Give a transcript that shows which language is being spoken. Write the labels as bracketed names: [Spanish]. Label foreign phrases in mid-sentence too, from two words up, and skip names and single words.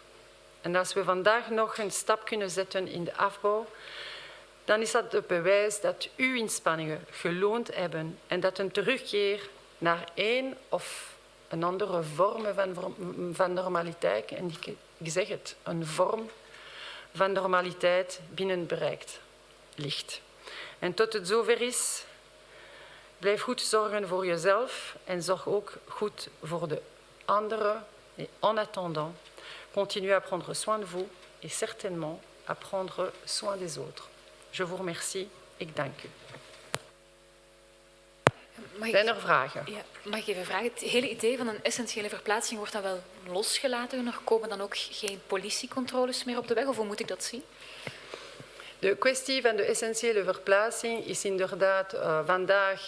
[Dutch] En als we vandaag nog een stap kunnen zetten in de afbouw, dan is dat het bewijs dat uw inspanningen geloond hebben en dat een terugkeer naar één of een andere vorm van normaliteit, en ik zeg het, een vorm van normaliteit binnen bereikt ligt. En tot het zover is, blijf goed zorgen voor jezelf en zorg ook goed voor de anderen. [French] Et en attendant, continuez à prendre soin de vous et certainement à prendre soin des autres. Je vous remercie. [Dutch] Ik dank u. Zijn er vragen? Ja, mag ik even vragen? Het hele idee van een essentiële verplaatsing wordt dan wel losgelaten? Er komen dan ook geen politiecontroles meer op de weg? Of hoe moet ik dat zien? De kwestie van de essentiële verplaatsing is inderdaad vandaag.